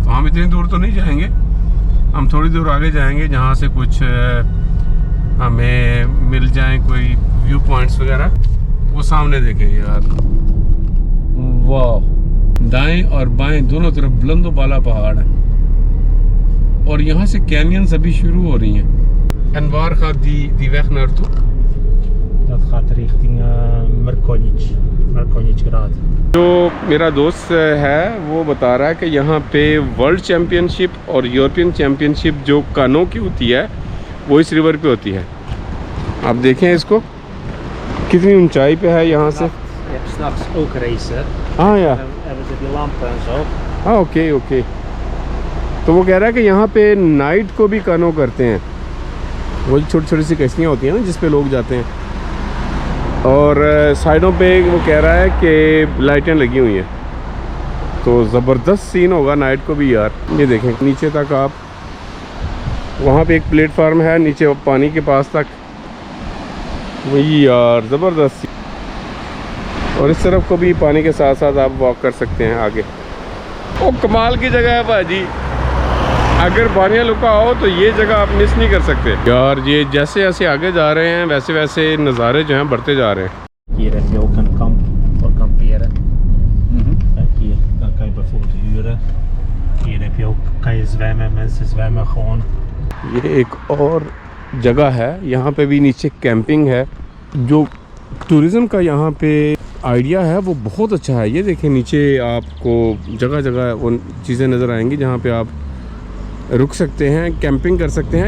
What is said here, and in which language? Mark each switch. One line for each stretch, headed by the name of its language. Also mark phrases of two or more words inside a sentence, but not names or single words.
Hindi: तो हम इतनी दूर तो नहीं जाएंगे, हम थोड़ी दूर आगे जाएंगे जहाँ से कुछ हमें मिल जाए कोई व्यू पॉइंट्स वगैरह। वो सामने देखें यार, वाह, दाएं और बाएं दोनों तरफ बुलंदो बाला पहाड़ है और यहाँ से कैनियंस अभी शुरू हो रही हैं।
Dutch: En waar gaat die weg naartoe? Dat gaat richting Markonjic-graad.
Hindi: जो मेरा दोस्त है वो बता रहा है कि यहाँ पे वर्ल्ड चैम्पियनशिप और यूरोपियन चैम्पियनशिप जो कानो की होती है वो इस रिवर पे होती है। आप देखें इसको कितनी ऊंचाई पे है यहाँ से।
Dutch: Je hebt s'nachts ook racen.
Hindi: हाँ यार,
Dutch: Dan hebben ze die lampen en zo.
Hindi: हाँ ओके ओके। तो वो कह रहा है कि यहाँ पे नाइट को भी कानो करते हैं। वो छोटी छोटी सी कश्तियाँ होती हैं ना जिस पे लोग जाते हैं और साइडों पे वो कह रहा है कि लाइटें लगी हुई हैं। तो ज़बरदस्त सीन होगा नाइट को भी यार। ये देखें नीचे तक आप, वहाँ पे एक प्लेटफार्म है नीचे पानी के पास तक, वही यार ज़बरदस्त। और इस तरफ को भी पानी के साथ साथ आप वॉक कर सकते हैं आगे। ओ कमाल की जगह है भाजी, अगर बानिया लुका हो तो ये जगह आप मिस नहीं कर सकते यार। ये जैसे जैसे आगे जा रहे हैं वैसे वैसे नज़ारे जो हैं बढ़ते जा रहे हैं।
Dutch: Hier heb je ook een kamp voor kamperen. Kijk hier, dan kan je bijvoorbeeld huren. Hier heb je ook, kan je zwemmen, mensen zwemmen gewoon.
Hindi: ये एक और जगह है, यहाँ पे भी नीचे कैंपिंग है। जो टूरिज़्म का यहाँ पे आइडिया है वो बहुत अच्छा है। ये देखें नीचे आपको जगह जगह वो चीज़ें नज़र आएंगी जहाँ पे आप रुक सकते हैं, कैंपिंग कर सकते हैं।